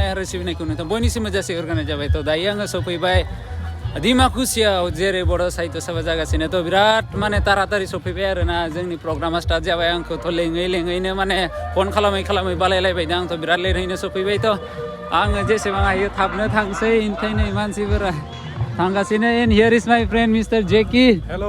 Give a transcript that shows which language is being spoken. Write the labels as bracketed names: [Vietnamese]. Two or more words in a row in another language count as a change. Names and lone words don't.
[Bodo] आरो सिबिनायखौ नोंथां बयनिसिमबो जासिहरनाय जाबाय थ' दायो आङो सफैबाय डिमाकुसियाव जेरै बर' साहित्य सभा जागासिनो थ' बिराद माने तारातारि सफैबाय आरोना जोंनि प्रग्रामा स्टार्ट जाबाय आंखौथ' लेङैनो माने फन खालामै बालायलायबाय दा आंथ' बिराद लेटैनो सफैबाय थ' आङो जेसेबां हायो थाबनो थांसै ओमफ्राय नै मानसिफोरा थांगासिनो [English] and here is my friend mister [Bodo] जेकि हेलो